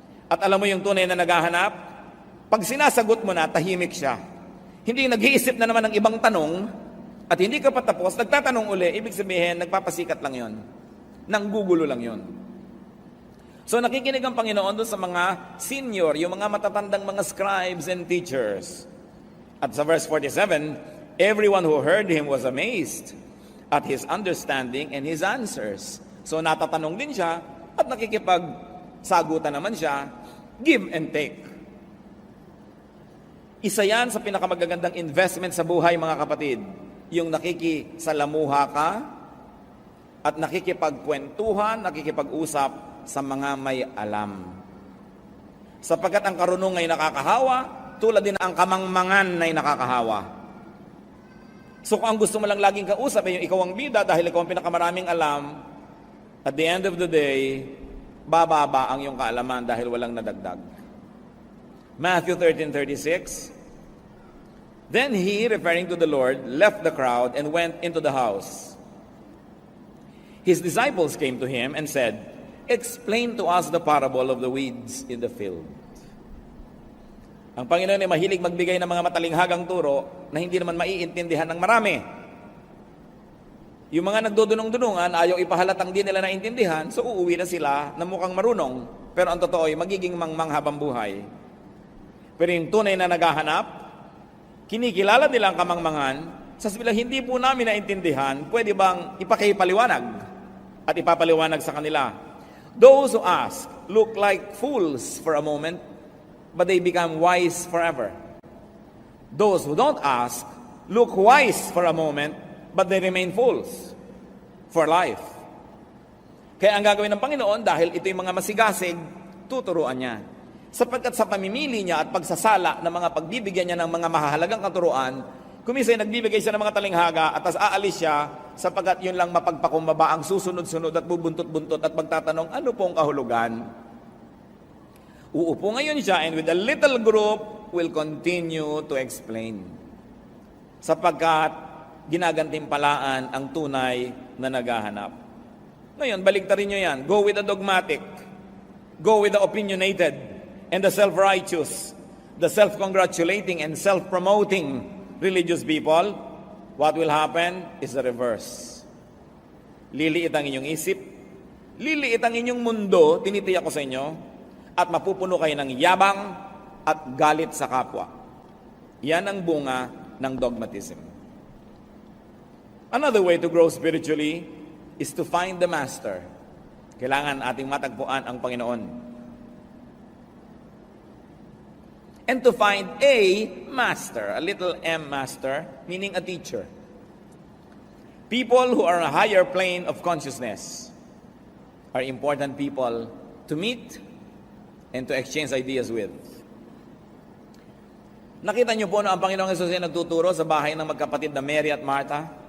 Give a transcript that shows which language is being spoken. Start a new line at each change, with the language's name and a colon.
Filipino: At alam mo yung tunay na naghahanap? Pag sinasagot mo na, tahimik siya. Hindi nag-iisip na naman ng ibang tanong, at hindi ka pa tapos, nagtatanong uli, ibig sabihin, nagpapasikat lang yon. Nanggugulo lang yon. So nakikinig ang Panginoon doon sa mga senior, yung mga matatandang mga
English: scribes and teachers.
Filipino: At sa
English: verse 47, everyone who heard him was amazed at his understanding and his answers.
Filipino: So natatanong din siya at nakikipagsagutan naman siya,
English: give and take.
Filipino: Isa yan sa pinakamagagandang investment sa buhay, mga kapatid. Yung nakikisalamuha ka at nakikipagkwentuhan, nakikipag-usap sa mga may alam. Sapagkat ang karunong ay nakakahawa, tulad din ang kamangmangan ay nakakahawa. So kung ang gusto mo lang laging kausap ay yung ikaw ang bida dahil ikaw ang pinakamaraming alam,
English: at the end of the day,
Filipino: bababa ang iyong kaalaman dahil walang nadagdag.
English: Matthew 13:36. Then he, referring to the Lord, left the crowd and went into the house. His disciples came to him and said, "Explain to us the parable of the weeds in the field."
Filipino: Ang Panginoon ay mahilig magbigay ng mga matalinghagang turo na hindi naman maiintindihan ng marami. Yung mga nagdudunong-dunungan, ayaw ipahalatang di nila naintindihan, so uuwi na sila na mukhang marunong, pero ang totoo ay magiging mangmang habang buhay. Pero yung tunay na naghahanap, kinikilala nila ang kamangmangan, sasabihin, hindi po namin naintindihan, pwede bang ipakipaliwanag at ipapaliwanag sa kanila?
English: Those who ask look like fools for a moment, but they become wise forever. Those who don't ask look wise for a moment, but they remain fools for life.
Filipino: Kaya ang gagawin ng Panginoon, dahil ito yung mga masigasig, tuturuan niya. Sapagkat sa pamimili niya at pagsasala ng mga pagbibigyan niya ng mga mahahalagang katuruan, kumisay nagbibigay siya ng mga talinghaga at tas aalis siya sapagkat yun lang mapagpakumbaba ang susunod-sunod at bubuntot-buntot at magtatanong, ano pong kahulugan? Uupo ngayon siya
English: and with a little group will continue to explain.
Filipino: Sapagkat ginagantimpalaan ang tunay na naghahanap. Ngayon, baligtarin nyo yan.
English: Go with the dogmatic. Go with the opinionated. And the self-righteous, the self-congratulating and self-promoting religious people, what will happen is the reverse.
Filipino: Liliit ang inyong isip, liliit ang inyong mundo, tinitiyak ko sa inyo, at mapupuno kayo ng yabang at galit sa kapwa. Yan ang bunga ng dogmatism.
English: Another way to grow spiritually is to find the master.
Filipino: Kailangan ating matagpuan ang Panginoon.
English: And to find a master, a little m master, meaning a teacher. People who are on a higher plane of consciousness are important people to meet and to exchange ideas with.
Filipino: Nakita niyo po na ang Panginoong Hesus ay nagtuturo sa bahay ng magkapatid na Mary at Martha?